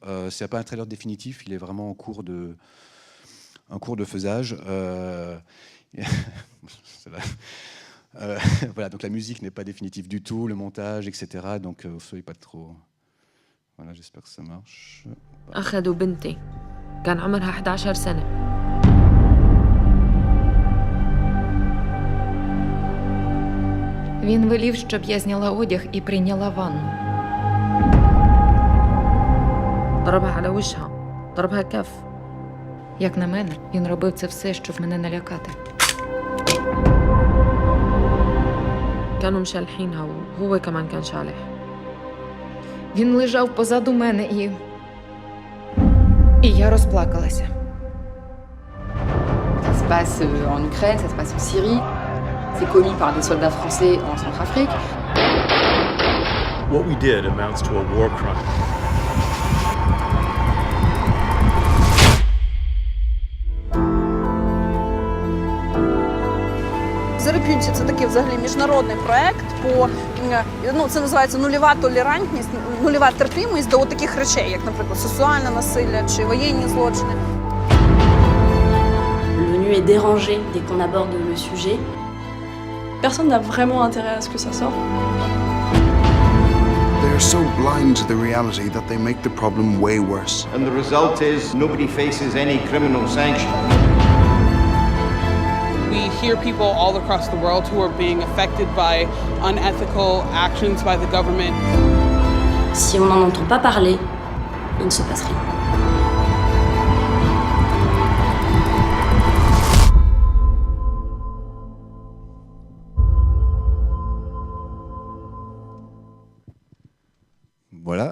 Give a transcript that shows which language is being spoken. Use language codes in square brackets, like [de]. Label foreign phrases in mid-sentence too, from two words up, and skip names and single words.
[fr] C'est pas un trailer définitif, il est vraiment en cours de faisage. Voilà, donc la musique n'est pas définitive du tout, le montage, etc. Donc soyez pas trop. Voilà, j'espère que ça marche. [ar] أخذوا بنتي كان عمرها 11 سنة. [uk] Він велів, щоб я зняла одяг і прийняла ванну. [ar] ضربها على وجهها ضربها كف. [uk] Як на мене, він робив це все, щоб мене налякати. [ar] كانوا مشالحينها وهو كمان كان شالح. [uk] Він лежав позаду мене і я розплакалася. [fr] Ça se passe en Ukraine, ça se passe en Syrie. C'est commis par des soldats français en Centrafrique. [en] What we did amounts to a war crime. [uk] Зарип'юнці – це такий взагалі міжнародний проект це називається нульова толерантність, нульова терпимість до таких речей, як, наприклад, сексуальне насилля чи воєнні злочини. [fr] L'ONU est dérangée dès qu'on aborde le sujet. Personne n'a vraiment intérêt à ce que ça sorte. [en] They are so blind to the reality that they make the problem way worse. And the result is nobody faces any criminal sanction. We hear people all across the world who are being affected by unethical actions by the government. [fr] Si on n'en entend pas parler, il ne se passe rien. Voilà.